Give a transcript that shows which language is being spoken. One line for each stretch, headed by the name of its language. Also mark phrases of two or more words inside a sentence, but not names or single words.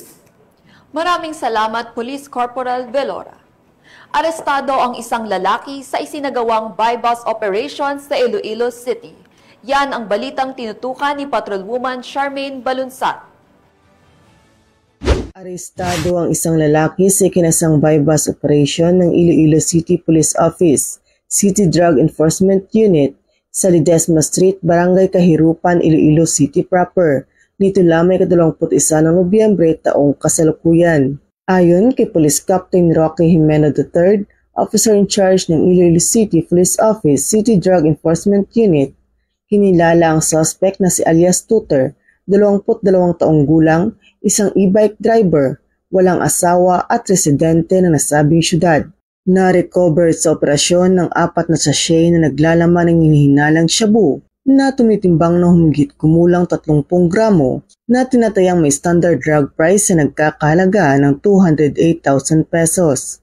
Filipino: Maraming salamat, Police Corporal Viloria. Arestado ang isang lalaki sa isinagawang buy-bus operations sa Iloilo City. Yan ang balitang tinutukan ni Patrolwoman Charmaine Balunsat. Arestado ang isang lalaki sa ikinasang buy-bus operation ng Iloilo City Police Office, City Drug Enforcement Unit, sa Ledesma Street, Barangay Kahirupan, Iloilo City proper, nito lamang 21 ng Nobyembre taong kasalukuyan. Ayon kay Police Captain Roque Jimeno III,
English: Officer in Charge
Filipino: ng Iloilo City Police Office, City Drug Enforcement Unit, kinilala ang suspect na si alias Tutor, 22 taong gulang, isang
English: e-bike driver,
Filipino: walang asawa at residente ng nasabing syudad. Na-recover sa operasyon ng 4 na sachet na naglalaman ng hinihinalang shabu na tumitimbang na humigit kumulang 30 gramo na tinatayang may
English: standard drug price
Filipino: na nagkakahalaga ng 208,000 pesos.